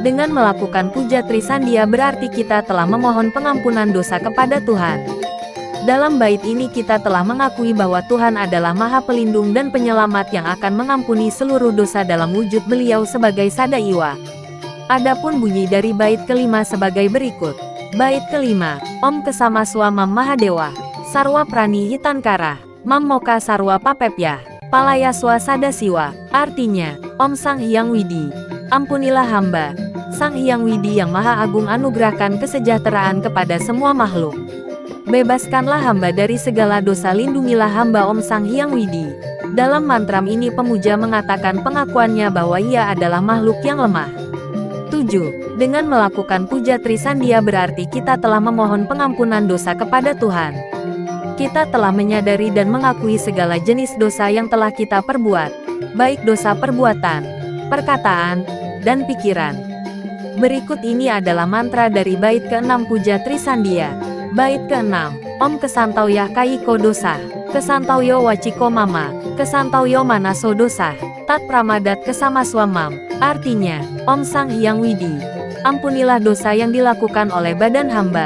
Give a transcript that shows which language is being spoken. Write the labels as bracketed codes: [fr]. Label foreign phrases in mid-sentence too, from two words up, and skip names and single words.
[id] Dengan melakukan Puja Trisandia berarti kita telah memohon pengampunan dosa kepada Tuhan. Dalam bait ini kita telah mengakui bahwa Tuhan adalah Maha Pelindung dan Penyelamat yang akan mengampuni seluruh dosa dalam wujud Beliau sebagai Sadaiwa. Adapun bunyi dari bait kelima sebagai berikut. Bait kelima, [sa] Om Kesamaswa Mam Mahadewa, Sarwa Prani Hitankara, Mam Moka Sarwa Papepya, Palayaswa Sadasiwa. [id] Artinya, Om Sang Hyang Widi, ampunilah hamba. Sang Hyang Widi yang Maha Agung anugerahkan kesejahteraan kepada semua makhluk. Bebaskanlah hamba dari segala dosa, lindungilah hamba Om Sang Hyang Widi. Dalam mantram ini pemuja mengatakan pengakuannya bahwa ia adalah makhluk yang lemah. 7. Dengan melakukan puja Trisandia berarti kita telah memohon pengampunan dosa kepada Tuhan. Kita telah menyadari dan mengakui segala jenis dosa yang telah kita perbuat, baik dosa perbuatan, perkataan, dan pikiran. Berikut ini adalah mantra dari bait ke-6 puja Trisandia. Bait ke-6, [sa] Om Kesantauya Kaiko Dosa, Kesantauyo Waciko Mama, Kesantauyo Manaso Dosa, Tat Pramadat Kesamaswamam. [id] Artinya, Om Sang Hyang Widi, ampunilah dosa yang dilakukan oleh badan hamba.